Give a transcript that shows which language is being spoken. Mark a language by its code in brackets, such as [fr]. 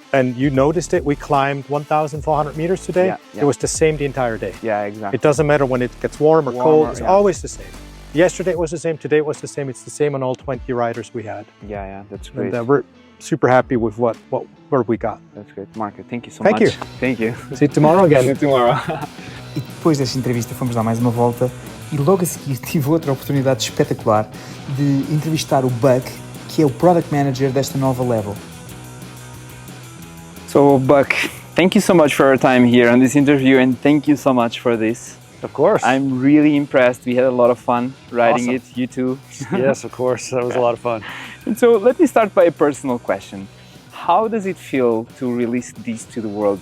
[en] And you noticed it. We climbed 1,400 meters today. It was the same the entire day. Yeah, exactly. It doesn't matter when it gets warm or cold. It's always the same. Yesterday it was the same. Today it was the same. It's the same on all 20 riders we had. Yeah, that's great. And we're super happy with what we got. That's great, Marco. Thank you so much. Thank you. See you tomorrow again. See you tomorrow. [pt] E depois desta entrevista fomos dar mais uma volta e logo a seguir tive outra oportunidade espetacular de entrevistar o Buck, que é o Product Manager desta nova Levo. [en] So Buck, thank you so much for your time here on this interview, and thank you so much for this. Of course. I'm really impressed. We had a lot of fun riding it, you too. Yes, of course. That was a lot of fun. And so let me start by a personal question. How does it feel to release this to the world?